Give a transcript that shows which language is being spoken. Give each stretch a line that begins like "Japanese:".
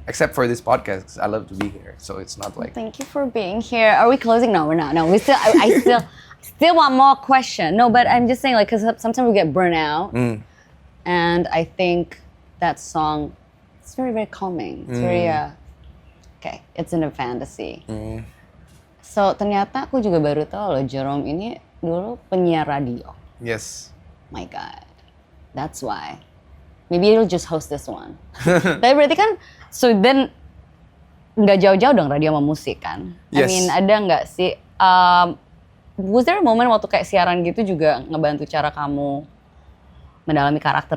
English: except for this podcast, 'cause I love to be here. So it's not like Thank you for being here. Are we closing? No, we're not. No, we still. I still want more question. No, but I'm just saying like because sometimes we get burnt out, and I think that song, it's very very calming. It's very okay. It's in a fantasy.
Indonesian: So ternyata aku juga baru tahu loh Jerome ini dulu penyiar radio.
English: yes. My God, that's why. Maybe you'll just host this one.
Indonesian: Tapi berarti kan,
English: so then
Indonesian: nggak jauh-jauh dong radio sama musik kan? I
English: Yes. mean,
Indonesian: ada nggak sih?
English: Was there a moment
Indonesian: waktu kayak siaran gitu juga ngebantu cara kamu mendalami karakter?